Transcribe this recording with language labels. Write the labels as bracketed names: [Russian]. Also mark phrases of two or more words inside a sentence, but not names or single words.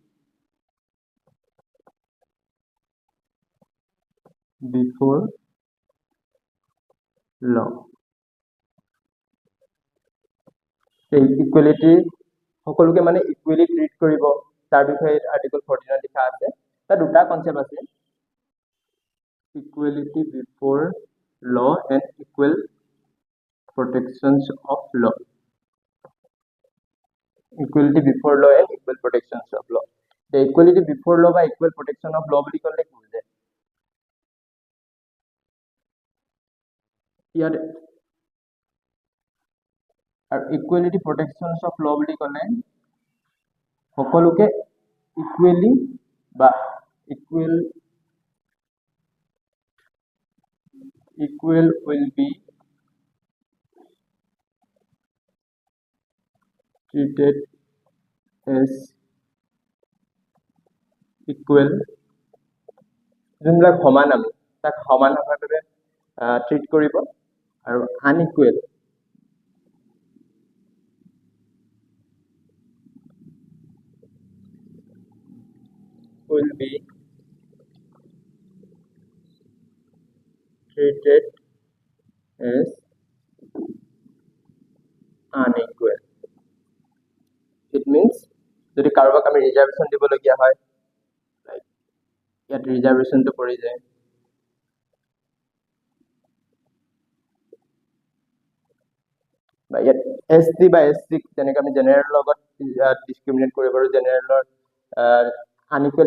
[English] before law [Assamese] এই ইকুৱেলিটি সকলোকে মানে [English] equally treat [Assamese] কৰিব তাৰ বিষয়ে আৰ্টিকল 14 লিখা আছে তাৰ দুটা কনসেপ্ট আছে [English] equality before law and equal protections of law equality before law and equal protections of law the equality before law বা equal protection of law [Assamese] বুলি ক'লে কি বুজায় ইয়াত আৰু [English] equality protections of law [Assamese] বুলি ক'লে সকলোকে [English] ইকুৱেলি বা equal will be treated as equal [Assamese] যোনবিলাক সমান আমি তাক সমান ভাৱে ট্ৰিট কৰিব আৰু আনইকুৱেল [English] will be treated as unequal it means [Assamese] যদি কাৰোবাক আমি ৰিজাৰ্ভেশন দিবলগীয়া হয় লাইক ইয়াত ৰিজাৰ্ভেশনটো পৰি যায় বা ইয়াত এসটি বা এসসি যেনেকৈ আমি জেনাৰেল লগত ডিসক্ৰিমিনেট কৰিব পাৰো জেনাৰেলৰ আনইকুৱেল